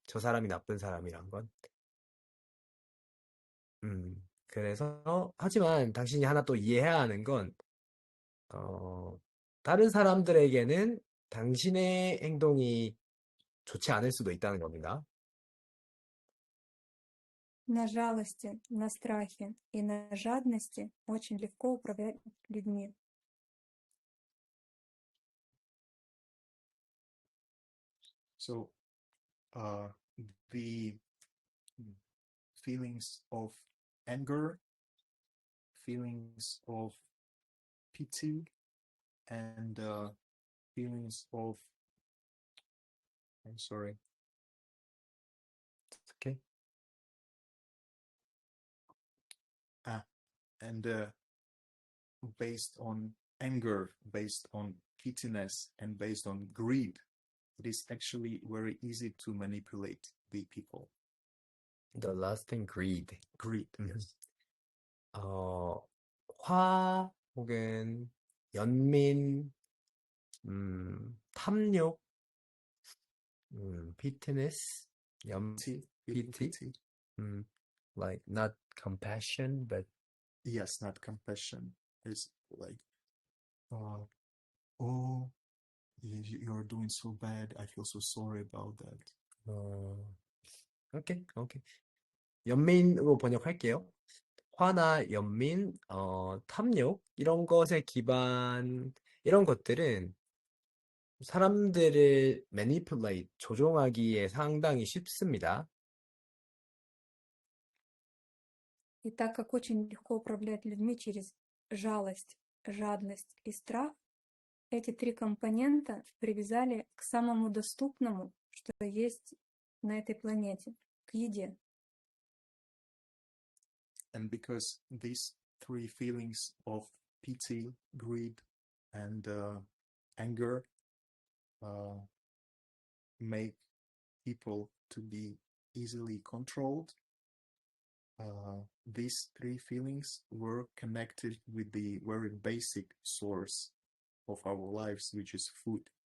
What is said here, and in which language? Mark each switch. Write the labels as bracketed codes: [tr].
[ko] 저 사람이 나쁜 사람이란 건. 그래서 하지만 당신이 하나 또 이해해야 하는 건 다른 사람들에게는 당신의 행동이 좋지 않을 수도 있다는 겁니다. [ru] На жалости, на страхе и на жадности очень легко управлять людьми. [en] So, the feelings of anger, feelings of pity, and feelings of, I'm sorry. Okay. And based on anger, based on pittiness, and based on greed, it is actually very easy to manipulate the people. The last thing, greed. Greed, yes. [ko] 화 혹은 연민, 탐욕, [en] pittiness, Pity. like not compassion, but Yes, not compassion. It's like, oh, you're doing so bad. I feel so sorry about that. [ko] 오케이. 연민으로 번역할게요. 화나 연민, 탐욕 이런 것의 기반 이런 것들은 사람들을 [en] manipulate [ko] 조종하기에 상당히 쉽습니다. [ru] И так как очень легко управлять людьми через жалость, жадность и страх, эти три компонента привязали к самому доступному, что есть на этой планете, к еде. [en] And because these three feelings of pity, greed, and anger make people to be easily controlled, these three feelings were connected with the very basic source of our lives, which is food.